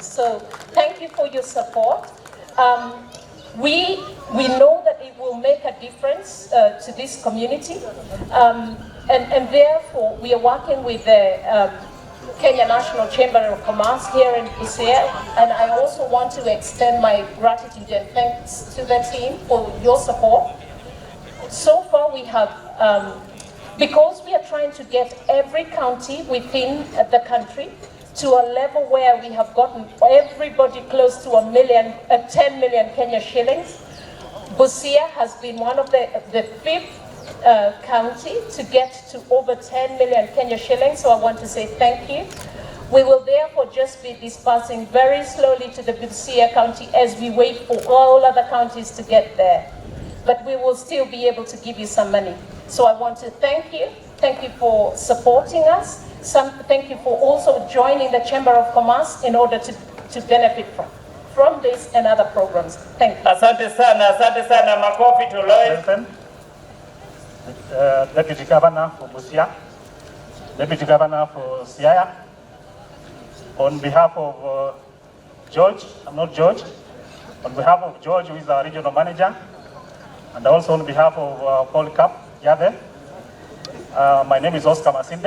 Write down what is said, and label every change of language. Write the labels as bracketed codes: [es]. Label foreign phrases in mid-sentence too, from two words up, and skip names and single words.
[en] So thank you for your support. We know that it will make a difference to this community, and therefore we are working with the Kenya National Chamber of Commerce here in Busia, and I also want to extend my gratitude and thanks to the team for your support. So far we have, because we are trying to get every county within the country to a level where we have gotten everybody close to 10 million Kenya shillings. Busia has been one of the fifth county to get to over 10 million Kenya shillings, so I want to say thank you. We will therefore just be dispersing very slowly to the Busia County as we wait for all other counties to get there. But we will still be able to give you some money. So I want to thank you. Thank you for supporting us. Thank you for also joining the Chamber of Commerce in order to benefit from this and other programs. Thank you. [sw] Asante sana, makofi to Lloyd. [en] Deputy Governor for Busia, Deputy Governor for Siaya. On behalf of George, on behalf of George, who is our regional manager, and also on behalf of Paul Cap Yade, my name is Oscar Masinde.